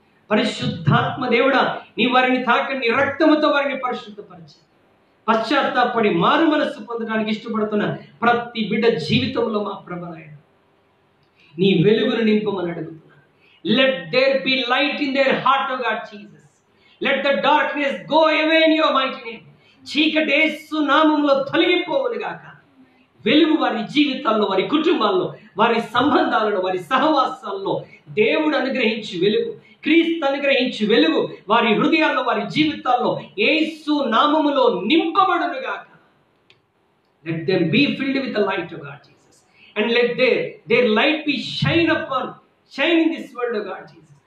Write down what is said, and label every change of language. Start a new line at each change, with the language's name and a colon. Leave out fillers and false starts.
Telugu: పరిశుద్ధాత్మ దేవుడా, నీ వారిని తాకండి, నీ రక్తముతో వారిని పరిశుద్ధపరచండి. పశ్చాత్తాపడి మారు మనస్సు పొందడానికి ఇష్టపడుతున్న ప్రతి బిడ్డ జీవితంలో మా ప్రభువైన నీ వెలుగును నింపమని అడుగుతున్నాను.
English: Let there be light in their heart O God Jesus. Let the darkness go away in your mighty name.
Telugu: చీకటి యేసు నామములో తొలగిపోవును గాక. వెలుగు వారి జీవితాల్లో, వారి కుటుంబాల్లో, వారి సంబంధాలలో, వారి సహవాసాల్లో దేవుడు అనుగ్రహించి వెలుగు, క్రీస్తు అనుగ్రహించి వెలుగు వారి హృదయాల్లో, వారి జీవితాల్లో యేసు నామములో నింపబడును గాక.
English: Let them be filled with the light of God Jesus, and let their light be shine in this world of God Jesus.